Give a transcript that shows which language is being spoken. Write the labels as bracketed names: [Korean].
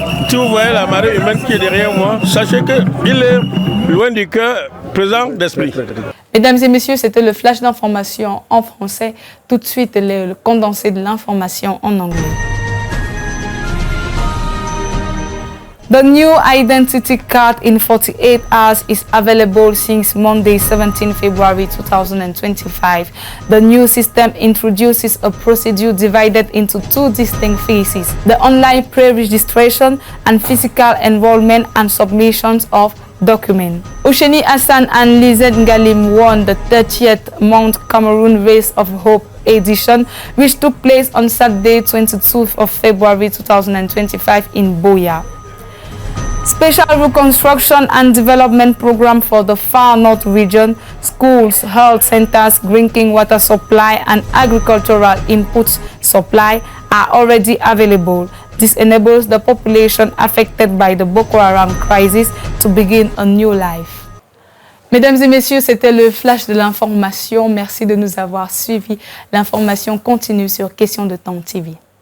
[French] Si vous voyez la marée humaine qui est derrière moi, sachez qu'il est loin du cœur, présent d'esprit. Mesdames et messieurs, c'était le flash d'information en français. Tout de suite, le condensé de l'information en anglais. [English] The new identity card in 48 hours is available since Monday, 17 February 2025. The new system introduces a procedure divided into two distinct phases: the online pre-registration and physical enrollment and submissions of documents. Osheni Hassan and Lizette Ngalim won the 30th Mount Cameroon Race of Hope edition, which took place on Saturday, 22th of February 2025 in Boya. Special reconstruction and development program for the Far North region, schools, health centers, drinking water supply and agricultural inputs supply are already available. This enables the population affected by the Boko Haram crisis to begin a new life. [French] Mesdames et messieurs, c'était le flash de l'information. Merci de nous avoir suivis. L'information continue sur Question de Temps TV.